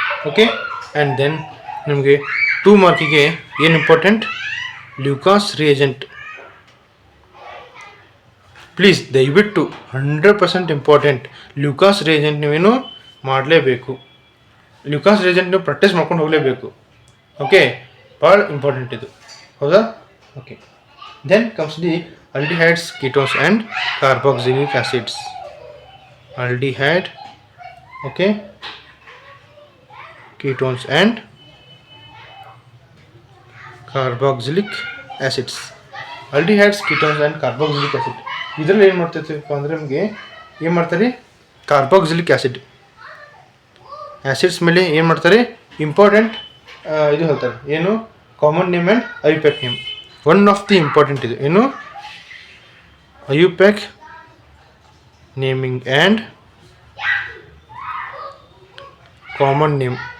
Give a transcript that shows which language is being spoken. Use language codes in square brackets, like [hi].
[kn] Okay, and then ನಿಮಗೆ 2 ಮಾರ್ಕಿಗೆ ಏನು important, Lucas reagent. Please ದಯವಿಟ್ಟು 100% ಇಂಪಾರ್ಟೆಂಟ್. ಲ್ಯೂಕಾಸ್ ರಿಯೇಜೆಂಟ್ ನೀವೇನು ಮಾಡಲೇಬೇಕು. ಲ್ಯೂಕಾಸ್ ರಿಯೇಜೆಂಟ್ ನೀವು ಪ್ರಾಕ್ಟೀಸ್ ಮಾಡ್ಕೊಂಡು ಹೋಗಲೇಬೇಕು. ಓಕೆ, ಭಾಳ ಇಂಪಾರ್ಟೆಂಟ್ ಇದು, ಹೌದಾ? [en] Okay, then comes the aldehydes, ketones and carboxylic acids. Aldehyde, okay, ketones and carboxylic acids. Aldehydes, ketones and carboxylic acid. [kn] ಇದರಲ್ಲಿ ಏನು ಮಾಡ್ತೈತಪ್ಪ ಅಂದರೆ ನಿಮಗೆ ಏನು ಮಾಡ್ತಾರೆ, ಕಾರ್ಬಾಕ್ಸಿಲಿಕ್ ಆ್ಯಸಿಡ್ ಆ್ಯಸಿಡ್ಸ್ ಮೇಲೆ ಏನು ಮಾಡ್ತಾರೆ, ಇಂಪಾರ್ಟೆಂಟ್ ಇದು ಹೇಳ್ತಾರೆ, ಏನು common name and IUPAC name. [en] one of the important [kn] ಇದು ಏನು [en] IUPAC naming and common name.